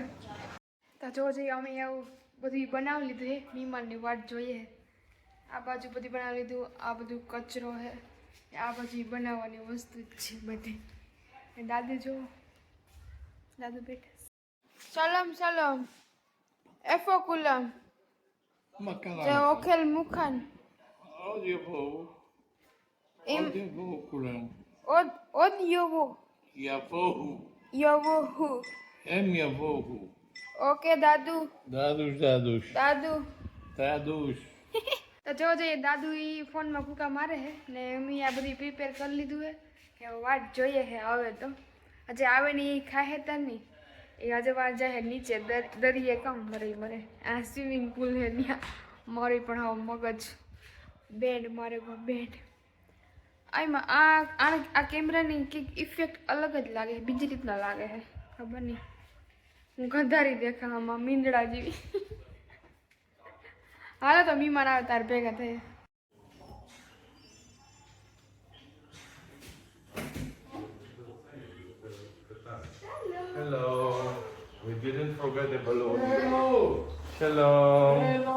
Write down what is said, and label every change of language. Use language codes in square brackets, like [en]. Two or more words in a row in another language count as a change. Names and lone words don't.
[gu] તો જો જઈએ અમે એવું બધું બનાવી લીધું હે. મહેમાનની વાટ જોઈએ. આ બાજુ બધી બનાવી લીધું. આ બધું કચરો હે. આ બાજુ બનાવવાની વસ્તુ જ છે બધી. દાદુ જો દાદુ બેઠા. [ar] سلام عليكم [he] מה קרה? זה אוכל מוכן. עוד יבואו. עוד יבואו כולם. עוד יבואו. יבואו. הם יבואו. [gu] ઓકે દાદુ. דדוש. דדוש. તો જો જઈએ દાદુ ઈ ફોનમાં ફૂકા મારે હે ને અમે આ બધી પ્રિપેર કરી લીધું હે કે વાટ જોઈએ હે આવે તો. આજે આવે ને એ ખાહે તા નહીં. એ આજે વાર જાય નીચે દરિયે કામ મરે. આ [en] swimming pool [gu] હે ત્યાં મારી પણ હવે મગજ બેન્ડ મારે બેન્ડ. આમાં આ કેમેરાની કંઈક ઇફેક્ટ અલગ જ લાગે છે. બીજી રીતના લાગે છે ખબર નહીં. હું ગંધારી દેખાવામાં મીંદડા જેવી. હાલો તો મહેમાન આવે તાર ભેગા થાય. [en] Hello. We didn't forget the balloon. Hello. Shalom. Hello.